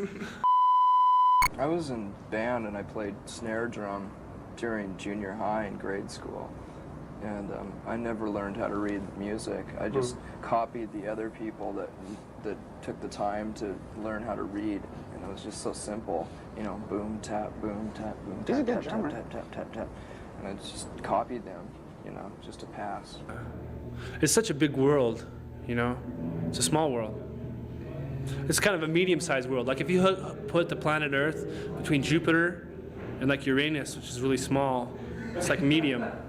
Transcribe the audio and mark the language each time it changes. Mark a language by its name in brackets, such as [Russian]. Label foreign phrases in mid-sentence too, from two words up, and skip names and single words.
[English] I was in band and I played snare drum during junior high and grade school. And I never learned how to read music. I just copied the other people that took the time to learn how to read. And it was just so simple. Boom, tap, boom, tap, boom, tap, tap, tap, tap, tap, tap, tap. And I just copied them, just to pass. It's such a big world, It's a small world. It's kind of a medium-sized world. Like if you put the planet Earth between Jupiter and like Uranus, which is really small, it's like medium.